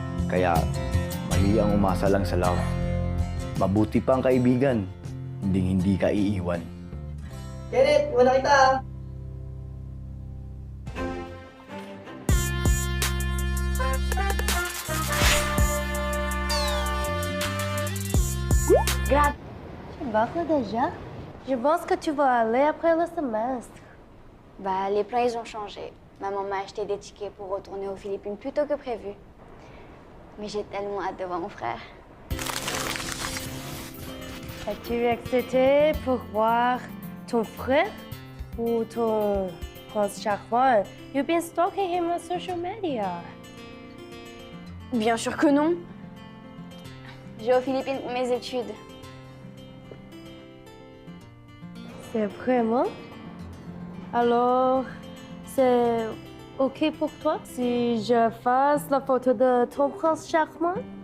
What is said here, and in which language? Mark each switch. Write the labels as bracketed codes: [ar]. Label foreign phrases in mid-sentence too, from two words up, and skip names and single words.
[tl] Kaya, mali ang umasa lang sa love. Mabuti pa ang kaibigan, hindi ka iiwan. Kenneth, wala kita ah. [fr] Grave. Tu vas déjà? Je pense que tu vas aller après le semestre. Bah, les plans, ils ont changé. Maman m'a acheté des tickets pour retourner aux Philippines plus tôt que prévu. Mais j'ai tellement hâte de voir mon frère. Es-tu excité pour voir ton frère ou ton prince charmant? [en] You've been stalking him on social media. [fr] Bien sûr que non. Je vais aux Philippines pour mes études. C'est vraiment? Alors, c'est OK pour toi si je fasse la photo de ton prince charmant?